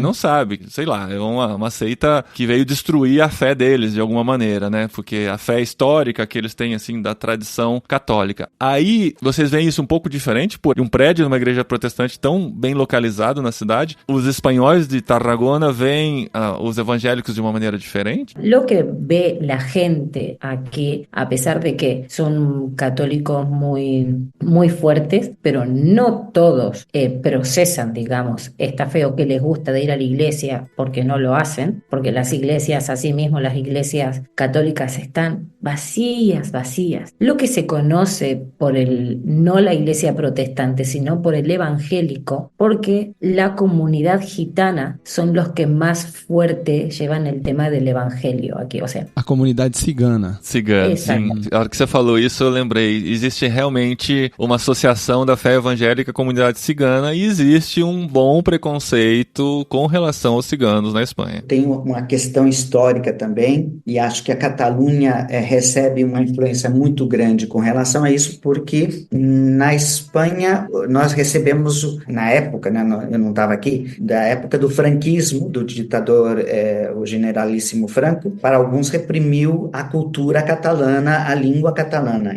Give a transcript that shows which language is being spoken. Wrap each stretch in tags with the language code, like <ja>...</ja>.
<pt>Não sabe, sei lá, é uma seita que veio destruir a fé deles, de alguma maneira, né? Porque a fé histórica que eles têm, assim, da tradição católica. Aí, vocês veem isso um pouco diferente, por um prédio numa igreja protestante tão bem localizado na cidade. Os espanhóis de Tarragona veem os evangélicos de uma maneira diferente?</pt> <es>Lo que ve la gente aquí, a pesar de que son católicos muy fuertes, pero no todos procesan, digamos, esta fe o que les gusta de ir a la iglesia porque no lo hacen, porque las iglesias, así mismo las iglesias católicas están vacías. Lo que se conoce por no la iglesia protestante, sino por el evangélico, porque la comunidad gitana son los que más fuerte llevan el tema del evangelio aquí, o sea.</es> <pt>A comunidade cigana. Cigana, sim. A hora que você falou isso, eu lembrei. Existe realmente uma associação da fé evangélica à comunidade cigana e existe um bom preconceito com relação aos ciganos na Espanha. Tem uma questão histórica também, e acho que a Catalunha recebe uma influência muito grande com relação a isso, porque na Espanha nós recebemos, na época, né, eu não estava aqui, da época do franquismo, do ditador, o generalíssimo Franco, para alguns reprimiu a cultura catalana, a língua catalana.</pt>